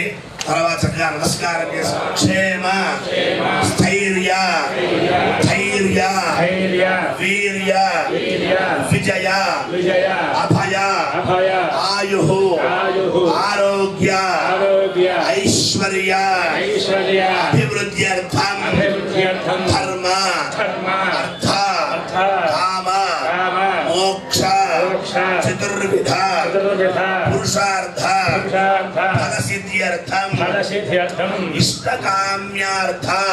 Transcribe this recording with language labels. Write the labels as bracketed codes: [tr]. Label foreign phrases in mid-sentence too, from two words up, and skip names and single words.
[te] తర్వాత చక్కగా నమస్కారం చేసి [sa] క్షేమ స్థైర్య ధైర్య వీర్య విజయ అభయ ఆయు ఆరోగ్య ఐశ్వర్య అభివృద్ధి अभिवृद्ध्यर्थम धर्म अर्थ काम मोक्ष चतुर्विध पुरुषार्थ फलसिद्ध्यर्थम इष्टकाम्यार्थ